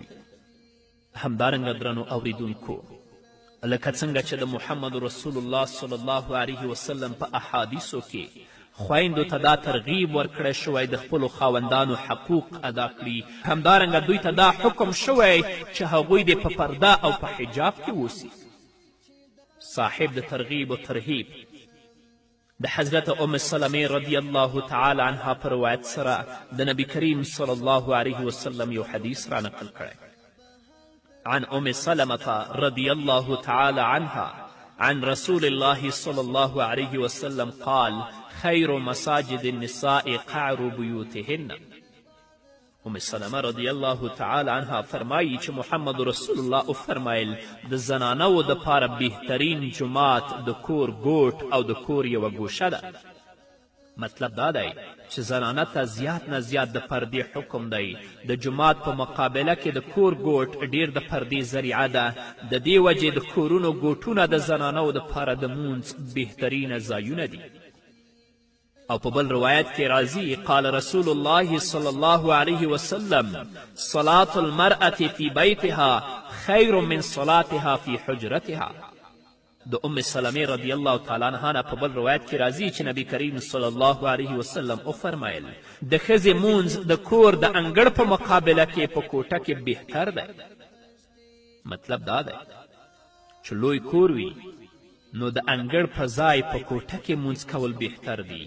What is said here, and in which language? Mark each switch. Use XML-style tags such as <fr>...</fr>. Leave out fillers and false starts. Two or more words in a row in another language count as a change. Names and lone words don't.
<ps>همدارنګه درنو اوریدونکو لکه څنګه چې د محمد رسول الله</ps> <ar>صلی الله علیه وسلم</ar> <ps>په احادیثو کې خویندو ته دا ترغیب ورکړی شوی د خپلو خاوندانو حقوق ادا کړي همدارنګه دوی ته دا حکم شوی چې هغوی دې په پرده او په حجاب کې اوسي. صاحب د ترغیب و ترهیب د حضرت ام سلمې</ps> <ar>رضی الله تعالی عنها</ar> <ps>په روایت سره د نبی کریم</ps> <ar>صلی الله علیه وسلم</ar> <ps>یو حدیث را نقل کړی.</ps> <ar>عن ام سلمة رضي الله تعالى عنها عن رسول الله صلى الله عليه وسلم قال خير مساجد النساء قعر بيوتهن.</ar> <ps>ام سلمه</ps> <ar>رضی الله تعالی عنها</ar> <ps>فرمایي چې محمد رسول الله فرمایل د زنانو د پاره بهترین جومات د کور ګوټ او د کور یوه ګوشه ده. مطلب دا دی چې زنانه ته زیات نه زیات د پردې حکم دی. د جومات په مقابله کې د کور ګوټ ډیر د پردې ذریعه ده. د دې وجې د کورونو ګوټونه د زنانو دپاره د مونځ بهترینه ځایونه دي. او په بل روایت کې راځي</ps> <ar>قال رسول الله صلی الله علیه وسلم صلاة المرأة فی بیتها خیر من صلاتها فی حجرتها.</ar> <ps>د ام سلمې</ps> <ar>رضی الله تعالی عنها</ar> <ps>نه په بل روایت کې راځي چې نبی کریم</ps> <ar>صلی الله علیه وسلم</ar> <ps>وفرمایل د ښځې مونځ د کور د انګړ په مقابله کې په کوټه کې بهتر دی. مطلب دا دی چې لوی کور وي نو د انګړ په ځای په کوټه کې مونځ کول بهتر دي.</ps>